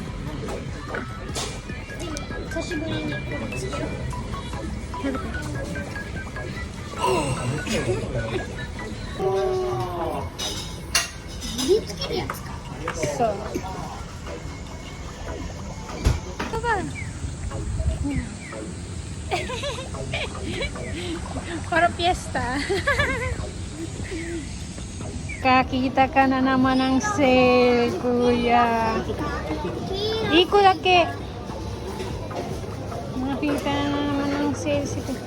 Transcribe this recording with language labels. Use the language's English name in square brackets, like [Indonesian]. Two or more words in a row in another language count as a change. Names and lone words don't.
[Japanese] 久しぶりにこれつけよう。食べて。身につけるやつか。 [Filipino] そう。Para piyesta. Kakita ka na naman ng sale, Kuya. Iko dake. Nakita na naman ng sale si Kuya.